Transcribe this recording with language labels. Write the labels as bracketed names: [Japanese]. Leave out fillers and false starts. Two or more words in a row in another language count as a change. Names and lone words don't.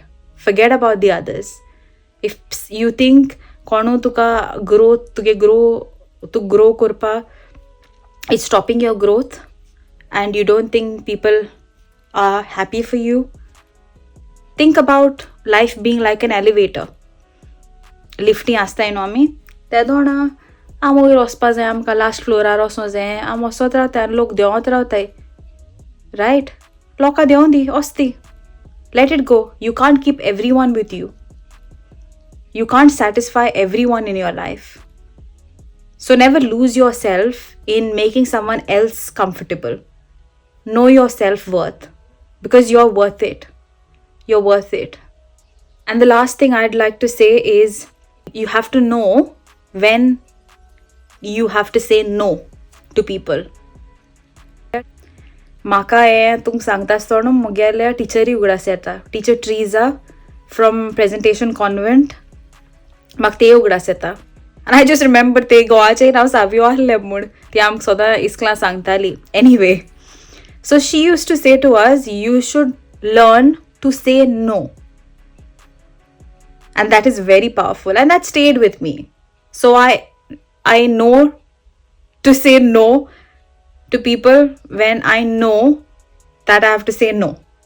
[English] Forget about the others. If you think [Konkani] kono tuka [English] growth, to grow kurpa, it's stopping your growth, and you don't think people are happy for you, Think about life being like an elevator. [Konkani] Lifting आसताय न्हू आमी ते दोन आम वयर वचपा जाय आमकां लास्ट फ्लोरार वचूं जाय आम वचत रावताय आनी लोक देंवत रावताय रायट लोकां देंवून दी वचती [English] let it go. You can't keep everyone with you. You can't satisfy everyone in your life. So never lose yourself in making someone else comfortable. Know your self-worth because you're worth it. You're worth it. And the last thing I'd like to say is you have to know when you have to say no to people. [Konkani] म्हाका हें तुमकां सांगता आसतना म्हगेल्या टिचरी उगडास येता टिचर ट्रीजा फ्रॉम प्रेजेंटेशन कॉन्वेंट म्हाका ते उगडास येता आनी [English] I just remember [Konkani] ते गोवाचें नांव सावियो आहलें म्हूण ती आमकां सदां इस्कलां सांगताली [English] anyway so she used to say to us you should learn to say no and that is very powerful and that stayed with me. So I know to say no to people when I know that I have to say no.